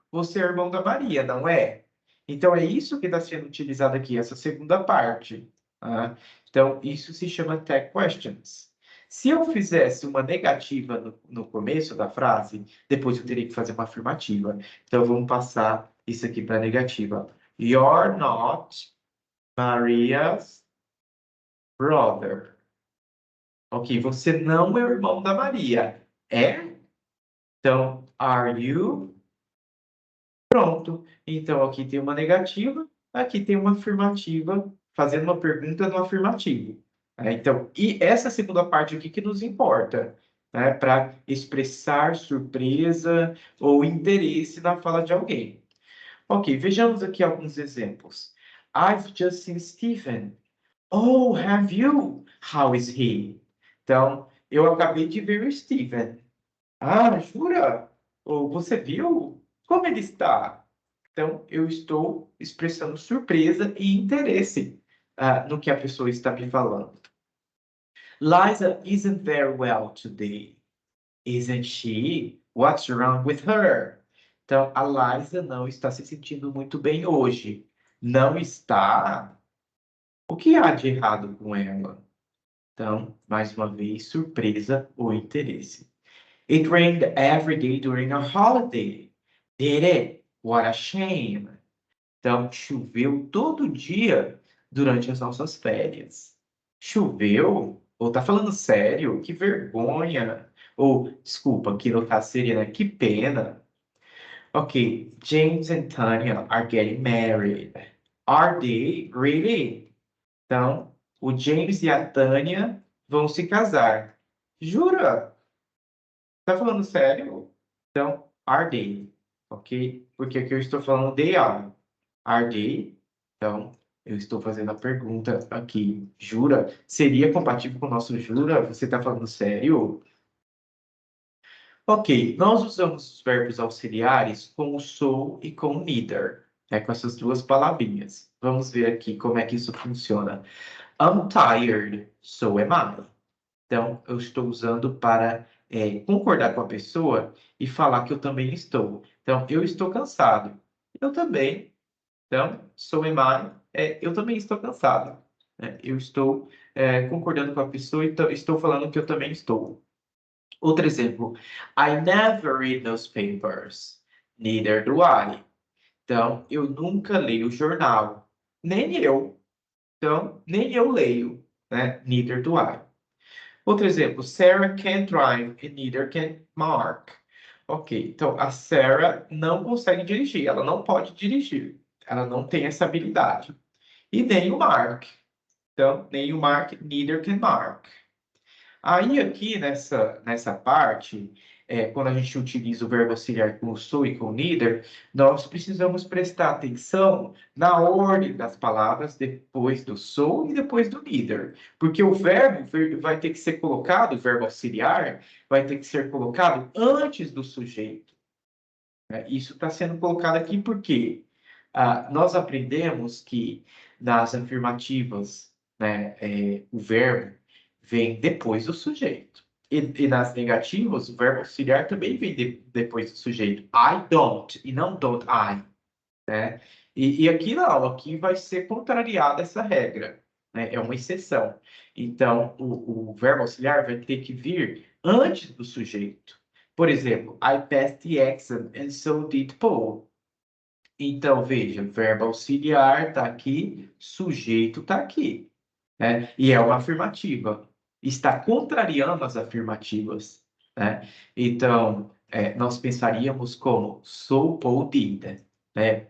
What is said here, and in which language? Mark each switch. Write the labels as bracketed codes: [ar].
[pt] você é irmão da Maria, não é? Então, é isso que está sendo utilizado aqui, essa segunda parte. Tá? Então, isso se chama tag questions. Se eu fizesse uma negativa no começo da frase, depois eu teria que fazer uma afirmativa. Então, vamos passar isso aqui para negativa. [en] You're not Maria's brother. [pt] Ok, você não é o irmão da Maria. É? Então, [en] are you? [pt] Pronto. Então, aqui tem uma negativa, aqui tem uma afirmativa, fazendo uma pergunta no afirmativo. Então, e essa segunda parte aqui que nos importa, né, para expressar surpresa ou interesse na fala de alguém. Ok, vejamos aqui alguns exemplos. [en] I've just seen Stephen. Oh, have you? How is he? [pt] Então, eu acabei de ver o Stephen. Ah, jura? Ou você viu? Como ele está? Então, eu estou expressando surpresa e interesse no que a pessoa está me falando. [en] Liza isn't very well today, isn't she? What's wrong with her? [pt] Então, a Liza não está se sentindo muito bem hoje. Não está? O que há de errado com ela? Então, mais uma vez, surpresa ou interesse. [en] It rained every day during our holiday. Did it? What a shame. [pt] Então, choveu todo dia durante as nossas férias. Choveu? Ou tá falando sério? Que vergonha. Ou, desculpa, que no caso seria, né? Que pena. [en] Ok, James and Tanya are getting married. Are they really? [pt] Então, o James e a Tânia vão se casar. Jura? Tá falando sério? Então, [en] are they? [pt] Ok? Porque aqui eu estou falando [en] they are. Are they? [pt] Então, eu estou fazendo a pergunta aqui. Jura? Seria compatível com o nosso jura? Você está falando sério? Ok, nós usamos os verbos auxiliares com o sou e com o neither, com essas duas palavrinhas. Vamos ver aqui como é que isso funciona. [en] I'm tired, so am I. [pt] Então, eu estou usando para concordar com a pessoa e falar que eu também estou. Então, eu estou cansado. Eu também. Então, [en] so am I. [pt] Eu também estou cansado. Eu estou concordando com a pessoa e estou falando que eu também estou. Outro exemplo. [en] I never read newspapers. Neither do I. [pt] Então, eu nunca leio jornal. Nem eu. Então, nem eu leio. Né? [en] Neither do I. [pt] Outro exemplo, [en] Sarah can't drive and neither can Mark. [pt] Ok, então a Sarah não consegue dirigir, ela não pode dirigir, ela não tem essa habilidade. E nem o Mark. Então, nem o Mark, [en] neither can Mark. [pt] Aí aqui nessa parte, quando a gente utiliza o verbo auxiliar com o so e com o neither, nós precisamos prestar atenção na ordem das palavras depois do so e depois do neither. Porque o verbo vai ter que ser colocado, o verbo auxiliar vai ter que ser colocado antes do sujeito. Isso está sendo colocado aqui porque nós aprendemos que nas afirmativas, né, o verbo vem depois do sujeito. E nas negativas, o verbo auxiliar também vem depois do sujeito. [en] I don't, [pt] e não [en] don't I. [pt] Né? E aqui não, aqui vai ser contrariada essa regra. Né? É uma exceção. Então, o verbo auxiliar vai ter que vir antes do sujeito. Por exemplo, [en] I passed the exam and so did Paul. [pt] Então, veja, verbo auxiliar está aqui, sujeito está aqui. Né? E é uma afirmativa. Está contrariando as afirmativas. Né? Então, nós pensaríamos como [en] so, Paul, did. [pt] Né?